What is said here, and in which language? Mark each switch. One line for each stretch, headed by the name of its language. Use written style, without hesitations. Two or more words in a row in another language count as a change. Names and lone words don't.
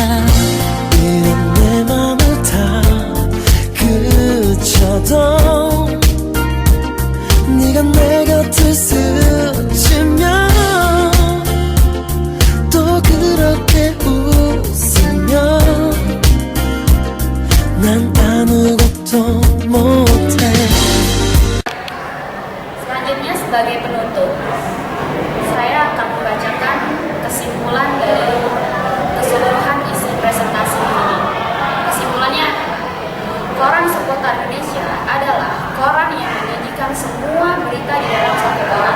Korean: 이런 내 맘을 다 그쳐도 네가 내 곁을 스치면 또 그렇게 웃으며 난 아무것도 못해.
Indonesian: Selanjutnya sebagai penutup, saya akan membacakan kesimpulan dari keseluruhan isi presentasi ini. Kesimpulannya, koran seputar Indonesia adalah koran yang menyajikan semua berita di dalam satu koran.